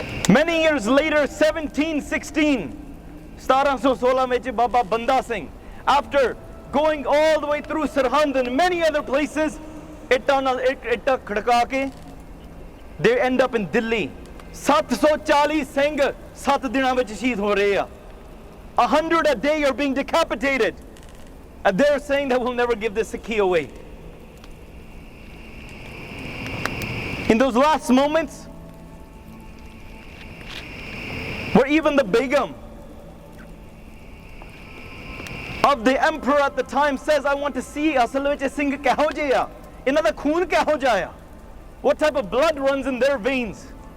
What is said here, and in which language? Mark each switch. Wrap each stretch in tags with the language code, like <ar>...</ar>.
<en>Many years later, 1716, 1716 mein Baba Banda Singh, after going all the way through Sirhind and many other places,</en> <pa>itta khadka ke,</pa> <en>they end up in Delhi.</en> <pa>740 Singh 7 ਦਿਨਾਂ ਵਿੱਚ ਸ਼ਹੀਦ ਹੋ ਰਹੇ ਆ.</pa> <en>100 a day are being decapitated, and they're saying that we'll never give the Sikhi away. In those last moments, where even the Begum of the emperor at the time says, I want to see</en> <pa>asal ਵਿੱਚ ਸਿੰਘ ਕਿਹੋ ਜਿਹੇ ਆ, ਇਹਨਾਂ ਦਾ ਖੂਨ ਕਿਹੋ ਜਿਹਾ ਆ,</pa> <en>what type of blood runs in their veins.</en>